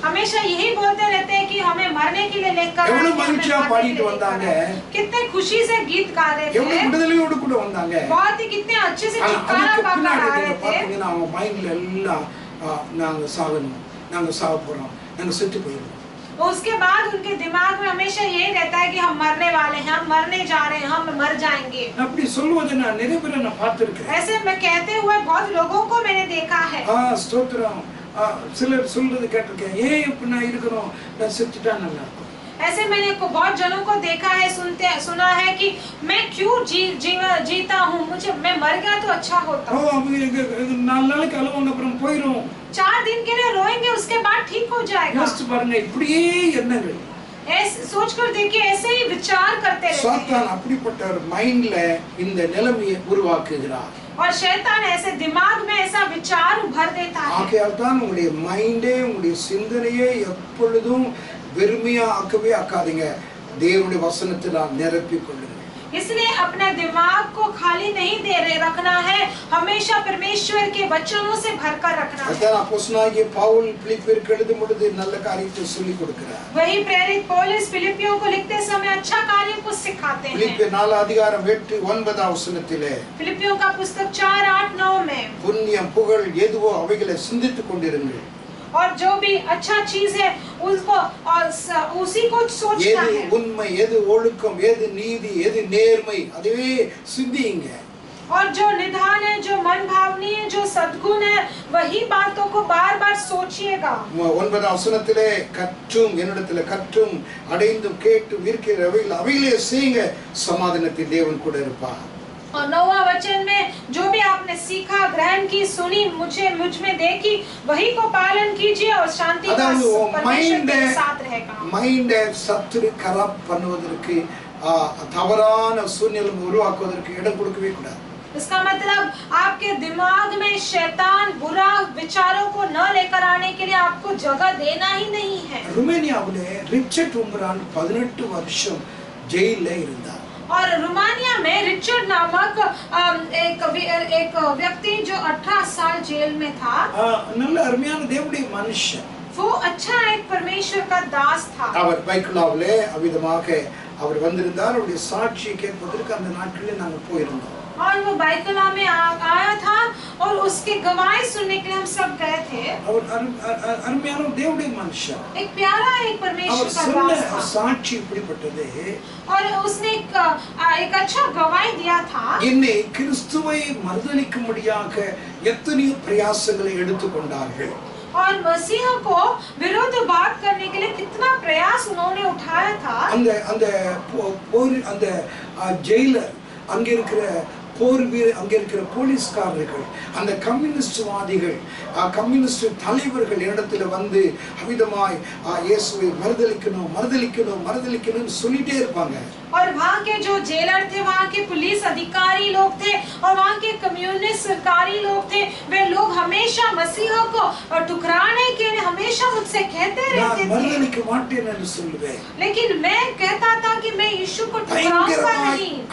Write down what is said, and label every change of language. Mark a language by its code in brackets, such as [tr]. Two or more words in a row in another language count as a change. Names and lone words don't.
[hi] हमेशा यही बोलते रहते हैं कि हमें मरने के लिए लेकर आए। [ta] எவ்வளவு மகிழ்ச்சியா பாடிட்டு வந்தாங்க. [hi] कितने खुशी से गीत गा रहे थे। [ta] எவ்வளவு விடுதலையோடு கூட வந்தாங்க. [hi] बहुत ही कितने अच्छे से चित्कारा पाकर आ रहे थे। [ta] பாத்தீங்கன்னா அவங்க மைண்ட்ல எல்லாம் நாங்க சாகணும், நாங்க சாக போறோம், நாங்க செத்து போயிடுவோம். [hi] उसके बाद उनके दिमाग में हमेशा यही रहता है कि हम मरने वाले हैं, हम मरने जा रहे हैं, हम मर जाएंगे। [ta] அப்படி சொல்லுவதை நான் நிறைய பேரை நான் பார்த்திருக்கேன். [hi] ऐसे मैं कहते हुए बहुत लोगों को मैंने देखा है। [ta] ஸ்தோத்திரம். சிலர் சொல்றது கேட்டிருக்கேன், ஏன் இப்ப நான் இருக்கணும், நான் செத்துட்டா நல்லா இருக்கும். [hi] ऐसे मैंने बहुत जनों को देखा है, सुना है कि मैं क्यों जीता हूँ, मैं मर गया तो अच्छा होता। [ta] 4 நாளைக்கு அழுவாங்க, அப்புறம் போயிடும். [hi] 4 दिन के लिए रोएंगे, उसके बाद ठीक हो जाएगा। [ta] யோசிச்சு பாருங்க, இப்படியே எண்ணங்கள். [hi] सोच कर देखिए, ऐसे ही विचार करते रहते हैं। [ta] சாத்தான் அப்படிப்பட்ட ஒரு மைண்ட்ல இந்த நிலைமையை உருவாக்குகிறார். [hi] और शैतान ऐसे दिमाग में ऐसा विचार भर देता है। [ta] ஆகையால் தான் உங்களுடைய மைண்டே, உங்களுடைய சிந்தனையே எப்பொழுதும் வெறுமையா ஆக்கவே ஆக்காதீங்க. தேவனுடைய வசனத்தினால் நிரப்பிக் கொள்ளுங்க. [hi] इसलिए अपना दिमाग को खाली नहीं रखना है, हमेशा परमेश्वर के वचनों से भरकर रखना है। [ta] அதான் அப்போஸ்தலனாகிய பவுல் பிலிப்பியருக்கு எழுதும் பொழுது நல்ல காரியத்தை சொல்லிக் கொடுக்கிறார். [hi] वही प्रेरित पौलुस फिलिपियों को लिखते समय अच्छा कार्य को सिखाते हैं। [ta] பிலிப்பியர் 4:8-9 வசனத்திலே [hi] फिलिपियों का पुस्तक 4:8-9 में [ta] புண்ணியம் புகழ் எதுவோ அவைகளை சிந்தித்துக் கொண்டிருங்கள். [hi] और जो भी अच्छा चीज है उसको और उसी को सोचना [ta] எது [hi] है। [ta] உண்மை, எது ஒழுக்கம், எது நீதி, எது நேர்மை, அதுவே சிந்தியுங்க. [hi] और जो निधान है, जो मन भावनी है, जो सद्गुण है, वही बातों को बार-बार सोचिएगा। [ta] 9 வசனத்திலே கற்றும் என்னிடத்திலே கற்றும் அடைந்தும் கேட்டும் இருக்கிறவைகள் அவைகளே செய்யுங்க, சமாதானத்தின் தேவன் கூட இருப்பார். [hi] और 9वां वचन में जो भी आपने सीखा, ग्रहण की, सुनी, मुझ में देखी, वही को पालन कीजिए और शांति का परमेश्वर के साथ रहेगा। [ta] மைண்ட சத்துரு கரப்ட் பண்ணுவதற்கு தவறான சூழ்நிலை உருவாக்குவதற்கு இடம் கொடுக்கவே கூடாது. [hi] इसका मतलब आपके दिमाग में शैतान बुरा विचारों को न लेकर आने के लिए आपको जगह देना ही नहीं है। [ta] ருமேனியாவிலே ரிச்சர்ட் உம்பரான் 18 வருஷம் ஜெயில்ல இருந்தார். [hi] और रोमानिया में रिचर्ड नामक एक व्यक्ति जो 18 साल जेल में था। [ta] நல்ல அருமையான தேவனுடைய மனுஷன். [hi] वो अच्छा एक परमेश्वर का दास था। [ta] அவர் பைக்குலாவிலே அவிதமாக அவர் வந்திருந்தார். அவருடைய சாட்சியை கேட்பதற்கு அந்த நாட்களில் நாங்கள் போயிருந்தோம். [hi] और वो बैतुला में आया था और उसके गवाही सुनने के लिए हम सब गए थे। [ta] அவர் அருமையான தேவனுடைய மனுஷன். [hi] एक प्यारा एक परमेश्वर [ta] அவர் [hi] का [ta] சொன்ன [hi] दास था [ta] சாட்சி இப்படிப்பட்டது. [hi] और उसने एक अच्छा गवाही दिया था। [ta] என்னை கிறிஸ்துவை மறுதலிக்கும்படியாக எத்தனையோ பிரயாசங்களை எடுத்துக்கொண்டார்கள். [hi] और मसीह को विरुद्ध बात करने के लिए कितना प्रयास उन्होंने उठाया था। [ta] அந்த ஜெயிலர், அங்க இருக்கிற போர் வீரர், அங்க இருக்கிற போலீஸ்காரர்கள், அந்த கம்யூனிஸ்ட்வாதிகள், கம்யூனிஸ்ட் தலைவர்கள் இடத்துல வந்து அவிதமாய் இயேசுவை மறுதலிக்கணும் மறுதலிக்கணும் மறுதலிக்கணும்னு சொல்லிட்டே இருப்பாங்க. [hi] और वहाँ के जो जेलर थे, वहाँ के पुलिस अधिकारी लोग थे और वहाँ के कम्युनिस्ट सरकारी लोग थे, वे लोग हमेशा मसीह को ठुकराने के लिए हमेशा मुझसे कहते रहते थे। लेकिन मैं कहता था कि मैं यीशु को ठुकराऊंगा नहीं।